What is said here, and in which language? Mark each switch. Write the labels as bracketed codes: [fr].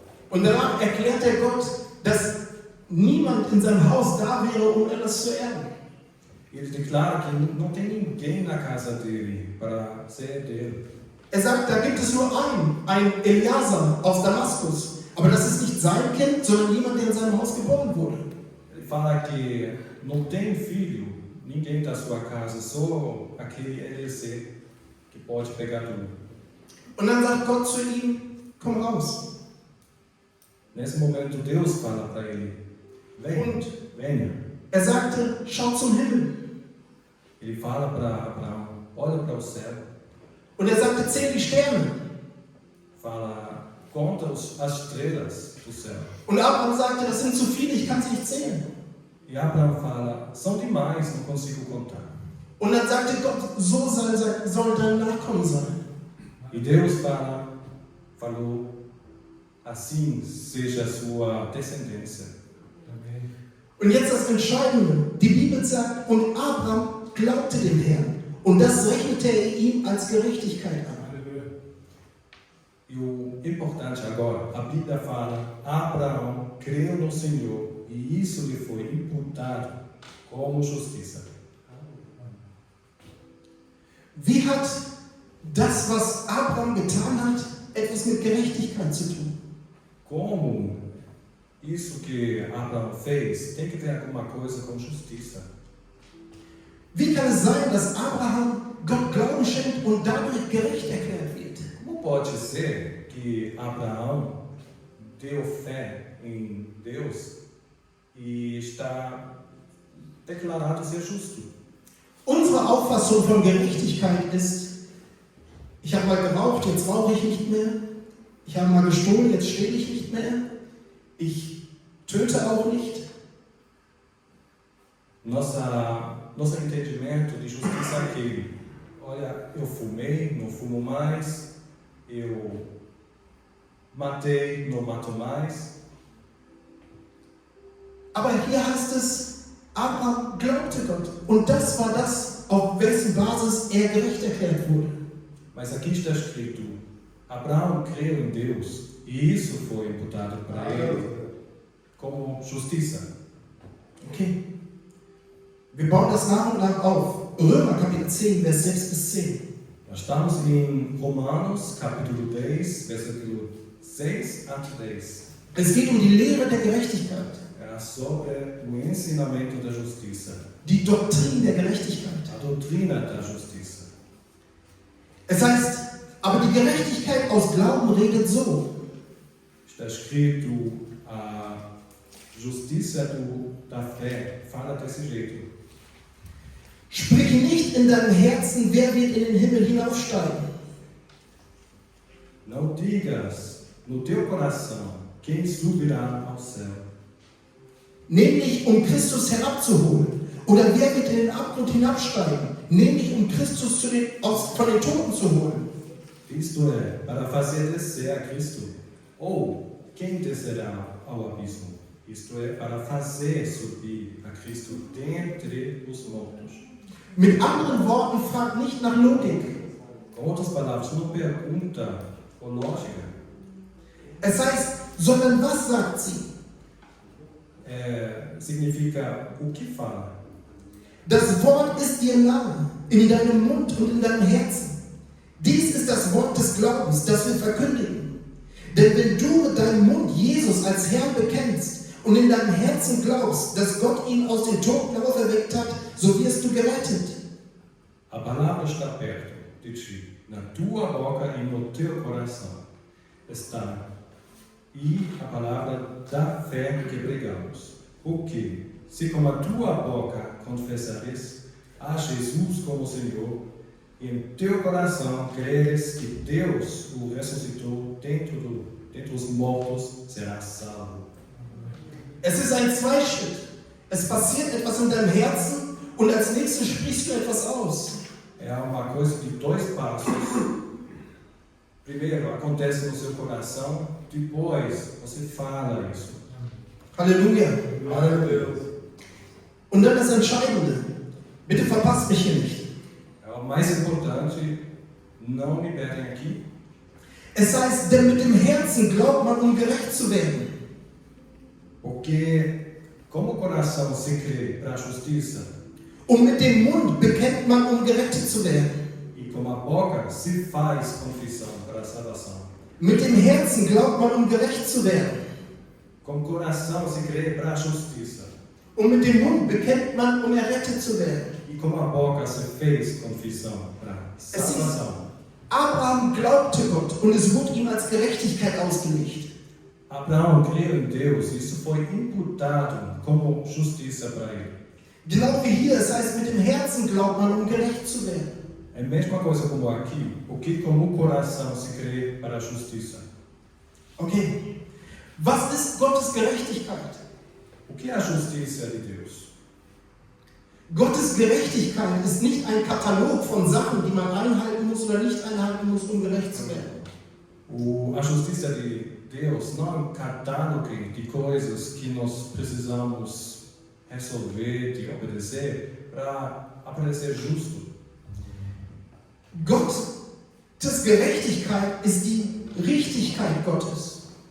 [de] Und danach erklärt er Gott, dass niemand in seinem Haus da wäre, um etwas zu erben. [pt] Ele declara que não tem ninguém na casa dele para ser herdeiro. [de] Er sagt, da gibt es nur einen Eleazar aus Damaskus. Aber das ist nicht sein Kind, sondern jemand, der in seinem Haus geboren wurde. [pt] Ele fala que não tem filho, ninguém da sua casa, só aquele Eliezer que pode pegar tudo. [de] Und dann sagt Gott zu ihm, komm raus. [pt] Nesse momento Deus fala para ele, venha. [de] Er sagte, schau zum Himmel. [pt] Ele fala para Abraão, olha para o céu. [de] Und er sagte, zähl die Sterne. [pt] Fala, conta as estrelas do céu. [de] Und Abraham sagte, das sind zu viele, ich kann sie nicht zählen. [pt] E Abraão fala, são demais, não consigo contar. [de] Und dann sagte Gott, so soll dein Nachkommen sein. [pt] E Deus falou, assim seja a sua descendência. [de] Und jetzt das Entscheidende. Die Bibel sagt, und Abraham glaubte dem Herrn. Und das rechnete er ihm als Gerechtigkeit an. [pt] E o importante agora, a Bíblia fala, Abraão creu no Senhor e isso lhe foi imputado como justiça. [de] Wie hat das, was Abraham getan hat, etwas mit Gerechtigkeit zu tun? [pt] Como isso que Abraão fez tem que ter alguma coisa com justiça? [de] Wie kann es sein, dass Abraham Gott Glauben schenkt und dadurch gerecht erklärt wird? [pt] Como pode ser que Abraão deu fé em Deus e está declarado ser justo? [de] Unsere Auffassung von Gerechtigkeit ist, ich habe mal geraucht, jetzt rauche ich nicht mehr. Ich habe mal gestohlen, jetzt stehle ich nicht mehr. Ich töte auch nicht. [pt] Nosso entendimento de justiça é aquele: olha, eu fumei, não fumo mais, eu matei, não mato mais. [de] Aber hier heißt es, Abraham glaubte Gott. Und das war das, auf wessen Basis er gerecht erklärt wurde. [pt] Mas aqui está escrito: Abraão creu em Deus e isso foi imputado para ele como justiça. Okay. [de] Wir bauen das nach und nach auf. Römer Kapitel 10, Vers 6 bis 10. [pt] Nós estamos em Romanos, capítulo 10, versículo 6 a 10. [de] Es geht um die Lehre der Gerechtigkeit, [pt] Era sobre o ensinamento da justiça, [de] die Doktrin der Gerechtigkeit. [pt] a doutrina da justiça. [de] Es heißt, aber die Gerechtigkeit aus Glauben redet so. [pt] Está escrito, a justiça da fé fala desse jeito. [de] Sprich nicht in deinem Herzen, wer wird in den Himmel hinaufsteigen. [pt] Não digas no teu coração quem subirá ao céu, [de] Nämlich um Christus herabzuholen. Oder wer wird in den Abgrund hinabsteigen? Nämlich um Christus von den Toten zu holen. [pt] isto é, para fazer descer a Cristo. Ou quem descerá ao abismo? Isto é, para fazer subir a Cristo dentre os mortos. [de] Mit anderen Worten, fragt nicht nach Logik. [pt] Com outras palavras, não pergunta ou lógica. [de] Es heißt, sondern was sagt sie? [pt] Significa o que fala. [de] Das Wort ist dir nah, in deinem Mund und in deinem Herzen. Dies ist das Wort des Glaubens, das wir verkündigen. Denn wenn du mit deinem Mund Jesus als Herrn bekennst und in deinem Herzen glaubst, dass Gott ihn aus den Toten auferweckt hat, so wirst du gerettet. [pt] A palavra está perto de ti, na tua boca e no teu coração. Está. E a palavra da fé que pregamos. Porque, se com a tua boca confessares a Jesus como Senhor, e em teu coração creres que Deus o ressuscitou dentre os mortos, serás salvo. [de] Es ist ein Zweischritt. Es passiert etwas in deinem Herzen und als nächstes sprichst du etwas aus. [pt] É uma coisa de dois passos. Primeiro, acontece no seu coração, depois você fala isso. [de] Halleluja. [pt] Aleluia. [de] Und dann das Entscheidende. Bitte verpasst mich hier nicht. [pt] É o mais importante, não me perdem aqui. [de] Es heißt, denn mit dem Herzen glaubt man, um gerecht zu werden. [pt] Porque como o coração se crê para a justiça [de] Und mit dem Mund bekennt man, um gerettet zu werden. [pt] e com a boca se faz confissão para a salvação. [de] Mit dem Herzen glaubt man, um gerecht zu werden. [pt] Com o coração se crê para a justiça [de] Und mit dem Mund bekennt man, um errettet zu werden. [pt] e com a boca se fez confissão para a salvação. [de] Abraham glaubte Gott und es wurde ihm als Gerechtigkeit ausgelegt. [pt] Abraão creu em Deus e isso foi imputado como justiça para ele. [de] Genau wie hier, es heißt, mit dem Herzen glaubt man, um gerecht zu werden. [pt] É a mesma coisa como aqui, porque com o coração se crê para a justiça. Okay. [de] Was ist Gottes Gerechtigkeit? [pt] O que é a justiça de Deus? [de] Gottes Gerechtigkeit ist nicht ein Katalog von Sachen, die man einhalten muss oder nicht einhalten muss, um gerecht zu werden. [pt] A justiça de Deus não é um catálogo de coisas que nós precisamos resolver, de obedecer, para aparecer justo. [de] Gottes Gerechtigkeit ist die Richtigkeit Gottes.